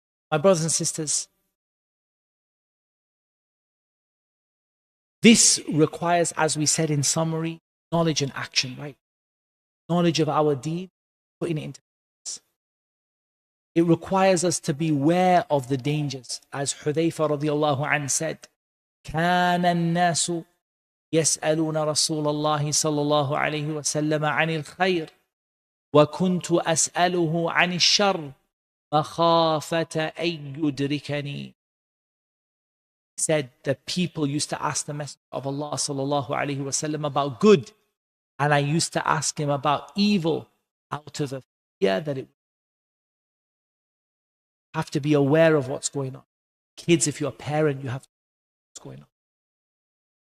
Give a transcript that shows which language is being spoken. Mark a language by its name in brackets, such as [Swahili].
[English] My brothers and sisters, this requires, as we said in summary, knowledge and action, right? Knowledge of our deed, putting it into practice. It requires us to be aware of the dangers. As Hudayfa radiallahu anhu said, [Arabic] كان الناس يسألون رسول الله صلى الله عليه وسلم عن الخير وكنت أسأله عن الشر مخافة أن يدركني. [English] He said the people used to ask the Messenger of Allah sallallahu alaihi wasallam about good, and I used to ask him about evil out of a fear that it have to be aware of what's going on. Kids, if you're a parent, you have to know what's going on.